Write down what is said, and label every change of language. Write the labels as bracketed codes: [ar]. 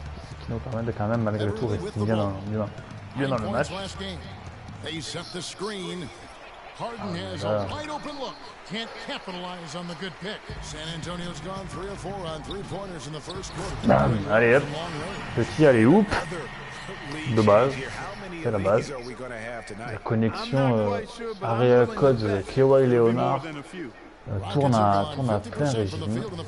[fr] Ce qui nous permet de quand même, malgré tout, rester bien dans le match. [en] Last game. They set the screen. Harden has a wide open look. Can't capitalize on the good pick. San Antonio's gone 3 of 4 on 3-pointers in the first quarter. [fr] Bam, allez hop, petit alley-oop de base, c'est la base. La connexion area code de Kawhi Leonard tourne à plein régime.